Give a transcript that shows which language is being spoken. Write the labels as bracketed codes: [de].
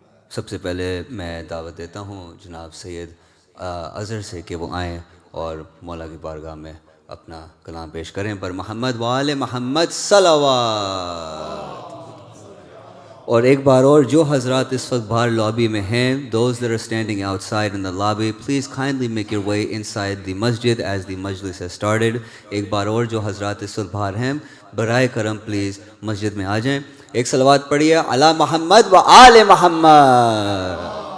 [ur] سب سے پہلے میں دعوت دیتا ہوں جناب سید اظہر سے کہ وہ آئیں اور مولا کی بارگاہ میں اپنا کلام پیش کریں پر محمد وآل محمد صلوات. اور ایک بار اور جو حضرات اس وقت باہر لابی میں ہیں, [en] those that are standing outside in the lobby, please kindly make your way inside the masjid as the Majlis has started. [ur] ایک بار اور جو حضرات اس وقت باہر ہیں برائے کرم پلیز مسجد میں آ جائیں. ایک صلوات پڑھیے علی محمد و آل محمد.